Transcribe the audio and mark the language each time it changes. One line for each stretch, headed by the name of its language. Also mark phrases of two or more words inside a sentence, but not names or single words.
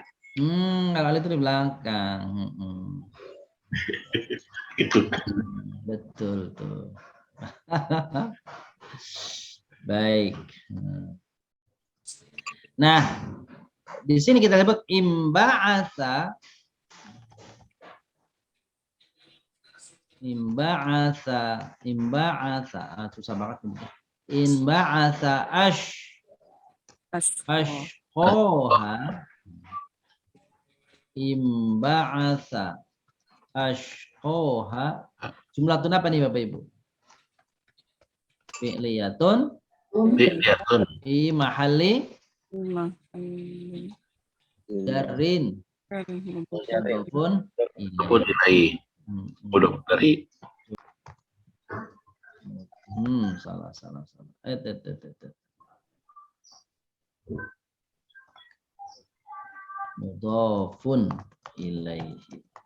Indonesian: Kalau alif itu di belakang. itu Betul tuh. Baik. Nah, di sini kita sebut imba'atsa. Susah banget.
Arabic: انبعث أشقاها. انبعث أشقاها.
Indonesian: Jumlatun apa nih Bapak Ibu?
Arabic: Fi'liyatun fi'liyatun. في محل جر. Mudhofun مضاف إليه. Mudhof dari salah. مضاف إليه.